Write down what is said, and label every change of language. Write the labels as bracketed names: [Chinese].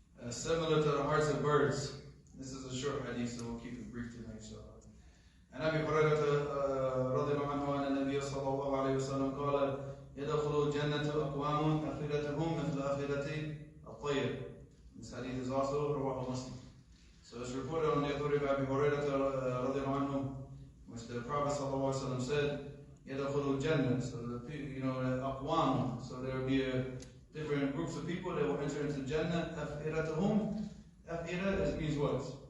[English] Similar to the hearts of birds. This is a short hadith, so we'll keep it brief tonight, inshallah. [Arabic] عن أبي هريرة رضي الله عنه أن النبي صلى الله عليه وسلم قال يدخل الجنة أقوام أفئدتهم مثل أفئدة الطير. [English] This hadith is also رواه Muslim. So it's reported on the authority of Abu Hurairah [Arabic] رضي الله عنه, [English] which the Prophet [Arabic] صلى الله عليه وسلم [English] said, [Arabic] يدخل الجنة. [English] So the people, you know, أقوام. So there will be different groups of people that will enter into Jannah. أفئدتهم. Afida means what?